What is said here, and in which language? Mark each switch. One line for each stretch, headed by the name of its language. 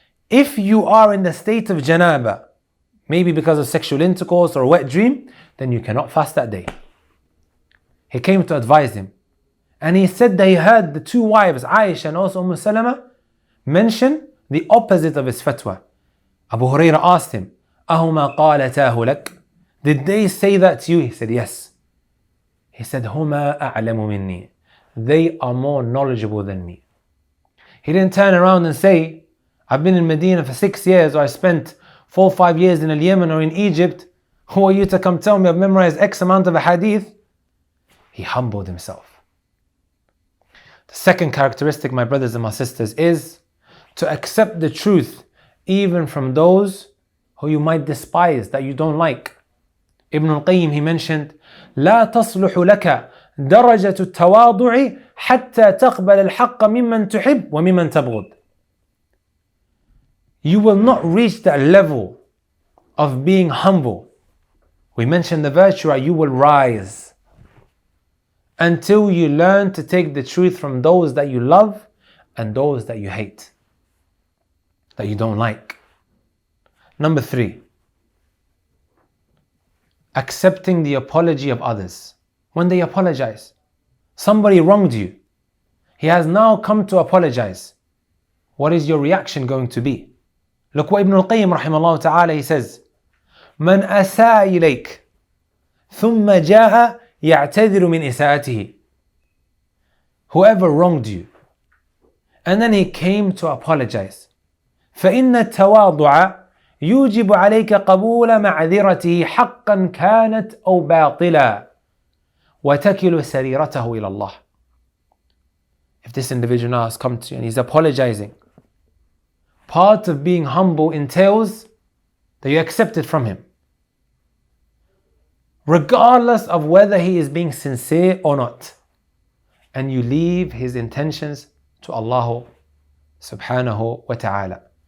English: If you are in the state of janaba, maybe because of sexual intercourse or a wet dream, then you cannot fast that day. He came to advise him. And he said that he heard the 2 wives, Aisha and also Salama, mention the opposite of his fatwa. Abu Hurairah asked him,
Arabic: أَهُمَا قَالَتَاهُ لَكَ?
English: Did they say that to you? He said, yes. He said,
Arabic: هُمَا أَعْلَمُ مِنِّي.
English: They are more knowledgeable than me. He didn't turn around and say, I've been in Medina for 6 years, or I spent 4 or 5 years in Yemen or in Egypt. Who are you to come tell me I've memorized X amount of a hadith? He humbled himself. The second characteristic, my brothers and my sisters, is to accept the truth even from those who you might despise, that you don't like. Ibn al-Qayyim, he mentioned,
Arabic: لا تصلح لك درجة التواضع حتى تقبل الحق ممن تحب وممن تبغض.
English: You will not reach that level of being humble. We mentioned the virtue, you will rise until you learn to take the truth from those that you love and those that you hate, that you don't like. Number 3, accepting the apology of others. When they apologize, somebody wronged you, he has now come to apologize. What is your reaction going to be? Look what Ibn al-Qayyim rahimahullah ta'ala, he says,
Arabic: من أساء إليك ثم جاء يعتذر من إساءته.
English: Whoever wronged you and then he came to apologize,
Arabic: فإن التواضع يوجب عليك قبول معذرته حقا كانت أو باطلا وتكل سريرته إلى الله.
English: If this individual now has come to you and he's apologizing, part of being humble entails that you accept it from him, regardless of whether he is being sincere or not, and you leave his intentions to Allah subhanahu wa ta'ala.